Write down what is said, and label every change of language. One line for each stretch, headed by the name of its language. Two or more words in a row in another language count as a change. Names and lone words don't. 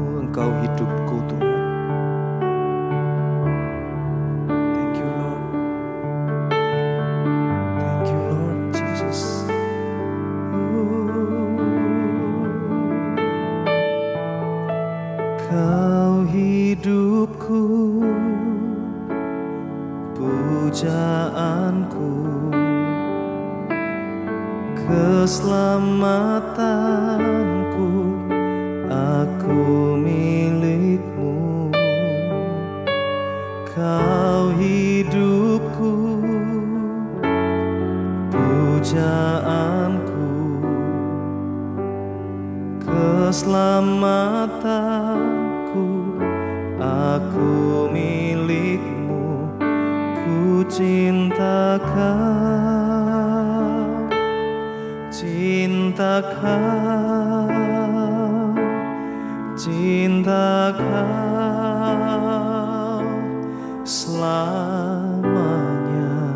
Indonesian: Engkau hidupku Tuhan.
English: Thank you Lord. Thank you Lord Jesus.
Indonesian: Kau hidupku, pujaanku, keselamatanku, aku milikmu. Kau hidupku, pujaanku, keselamatanku, aku milikmu. Ku cinta Kau, cinta Kau, cinta Kau selamanya.